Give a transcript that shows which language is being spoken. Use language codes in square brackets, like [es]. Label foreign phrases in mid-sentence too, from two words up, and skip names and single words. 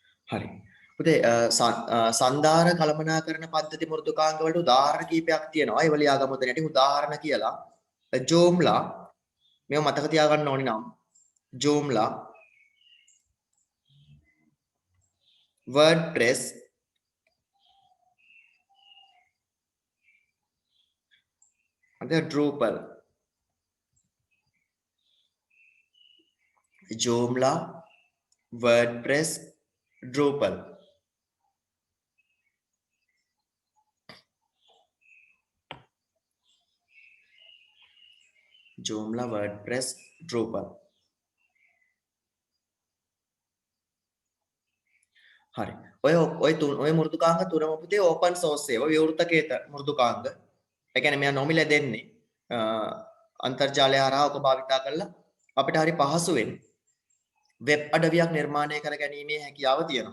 [si] හරි. පුතේ සන්දාර කළමනාකරණ පද්ධති මෘදුකාංග වලට උදාහරණ කීපයක් තියෙනවා. ඒව ලියාගමු දැනටි උදාහරණ කියලා. ජෝම්ලා මේව මතක තියාගන්න ඕනි නම් ජෝම්ලා WordPress and Drupal. Joomla, WordPress, Drupal. Joomla, WordPress, Drupal. හරි. ඔය මෘදුකාංග තුනම පුතේ [en] open source [si] ඒවා විවෘතකේත මෘදුකාංග. ඒ කියන්නේ මෙයා නොමිල දෙන්නේ අන්තර්ජාලය හරහා ඔක භාවිතා කරලා අපිට හරි පහසුවෙන් වෙබ් අඩවියක් නිර්මාණය කර ගැනීමේ හැකියාව තියෙනවා.